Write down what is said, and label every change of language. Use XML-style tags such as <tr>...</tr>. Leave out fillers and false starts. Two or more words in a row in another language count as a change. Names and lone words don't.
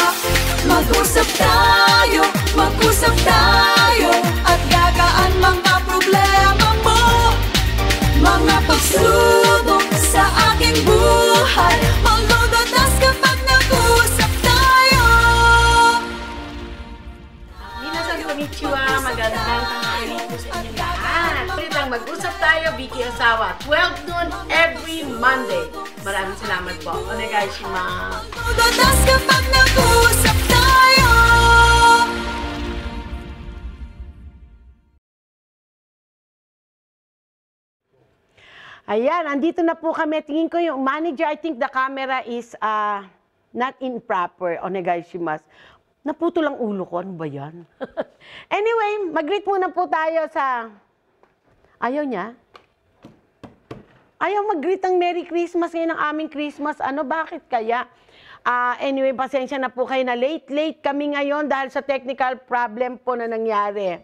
<tl>Mag-usap tayo at gagaan mga problema mo. Mga pagsubok sa aking buhay, maglulutas kapag nag-usap tayo.</tl> <ja>みなさんこんにちは,</ja> <tl>magandang tanghali po sa inyo lahat. Ulit ang Mag-usap Tayo, Vicky Osawa, 12</tl> <en>noon every Monday.</en> <tl>Maraming salamat po. Onegaishimasu. Maglulutas kapag nag-usap tayo. Ayan, andito na po kami. Tingin ko yung manager,</tl> <en>I think the camera is not in proper.</en> <tl>Onegaishimasu. Naputol ang ulo ko. Ano ba yan? Anyway, mag-greet muna po tayo sa... Ayaw niya? Ayaw mag-greet ang</tl> <en>Merry Christmas</en> <tl>ngayon ang aming Christmas. Ano, bakit kaya? Anyway, pasensya na po kayo na late kami ngayon dahil sa technical problem po na nangyari.</tl>